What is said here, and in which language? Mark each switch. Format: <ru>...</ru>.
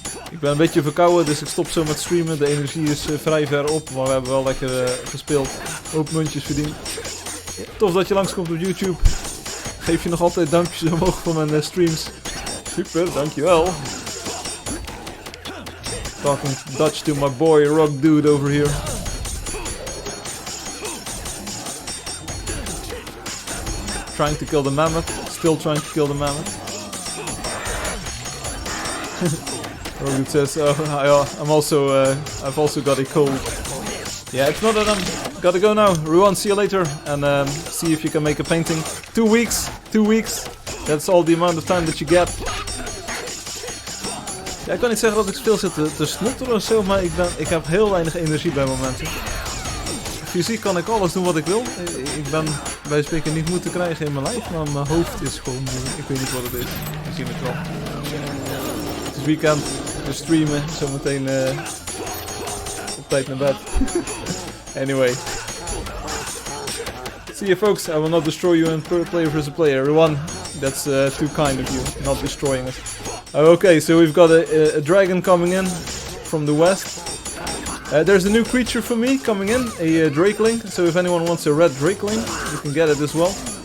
<nl>Ik ben een beetje verkouden, dus ik stop zo met streamen. De energie is vrij ver op, maar we hebben wel lekker gespeeld. Hoop muntjes verdiend. Tof dat je langskomt op YouTube. Geef je nog altijd duimpjes omhoog voor mijn streams. Super, dankjewel.</nl> <en>Talking Dutch to my boy Rock Dude over here. Trying to kill the mammoth. Still trying to kill the mammoth. Rogan says, I'm also, I've also got a cold. Yeah, it's not that I'm gotta go now. Ruan, see you later, and see if you can make a painting. 2 weeks, 2 weeks. That's all the amount of time that you get.</en> <nl>Ja, ik kan niet zeggen dat ik veel zit te snotteren of zo, maar ik heb heel weinig energie bij momenten. Fysiek kan ik alles doen wat ik wil. Ik ben bij spreken niet moe te krijgen in mijn lijf, maar mijn hoofd is gewoon... Ik weet niet wat het is. We zien het wel. Het is weekend, we streamen, zometeen op tijd naar bed.</nl> <en>Anyway. See you folks, I will not destroy you in player versus player. Everyone, that's too kind of you, not destroying us. Okay, so we've got a dragon coming in from the west. There's a new creature for me coming in, a drakeling. So if anyone wants a red drakeling, you can get it as well.</en>